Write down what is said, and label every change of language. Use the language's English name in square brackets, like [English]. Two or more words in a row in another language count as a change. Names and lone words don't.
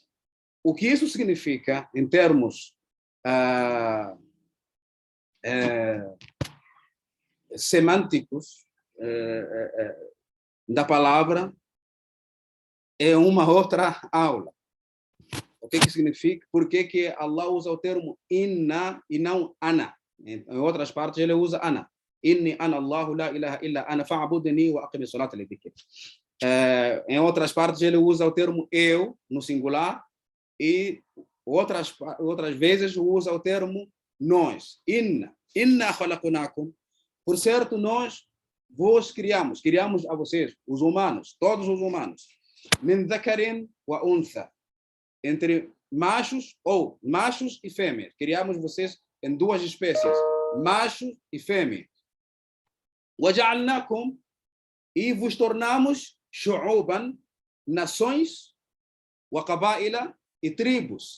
[Portuguese] O que isso significa em termos semânticos da palavra é uma outra aula. O que significa? Por que Allah usa o termo inna e não ana? Em outras partes ele usa ana. [Arabic] إني أنا الله لا إله إلا أنا فاعبدني وأقم الصلاة لذكري. [Portuguese] Em outras partes ele usa o termo eu no singular e outras vezes usa o termo nós. [Arabic] إنا خلقناكم. [Portuguese] Por certo, nós vos criamos a vocês, os humanos, todos os humanos. [Arabic] من ذكر وأنثى. [Portuguese] Entre machos e fêmeas. Criamos vocês em duas espécies, macho e fêmea. وَجَعَلْنَاكُمْ, e vos tornamos shu'uban, nações, وَقَبَائِلَ, e tribos.